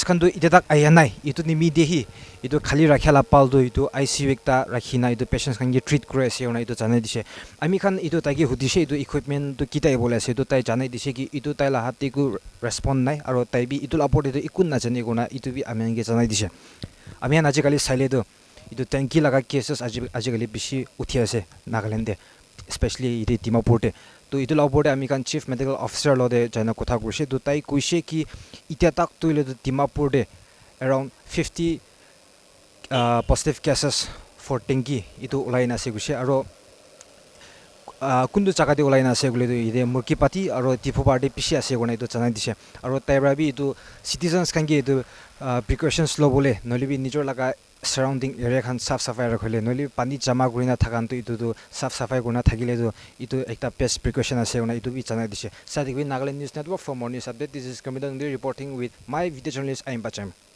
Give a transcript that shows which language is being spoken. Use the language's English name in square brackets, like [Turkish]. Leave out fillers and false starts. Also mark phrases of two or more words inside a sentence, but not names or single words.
[Naga Pidgin] khan do ita tak aya nai itu nimi dehi itu khali rakhala pal do itu ICU ekta rakhina itu patients khan ge treat kore ase ona itu janai dise ami khan itu tagi hudise itu equipment to kitai bole ase itu tai janai dise ki itu tai la hati ku respond nai aro tai bi itu lapor de ikun na jani gona itu bi ami ge janai dise ami an ajikali saile do itu tanki laga cases ajikali bishi uthi ase Nagaland de especially ide Dimapur de to itu lapor de ami kan [English] chief medical officer [Naga Pidgin] lo de jana kotha kurse to tai kuise ki itia tak toile de Dimapur de around 50 [English] positive cases for dengue [Naga Pidgin] itu ulaina ase kuse aro kundu jaga de ulaina ase gule ide murkipati aro Tipupar de pishi ase gona itu janai dise aro taibra bi itu citizens kan ge itu precautions lo bole nolibi nijor laga surrounding area khan saf safai rakhile noli pani jama gurina thakan to itu saf safai guna thagile do itu ekta [English] best precaution [Naga Pidgin] ase ona itu bi janai dise sadik Nagaland News Network [English] for more news update. This is Kamidan reporting with my video journalist Aimbacham.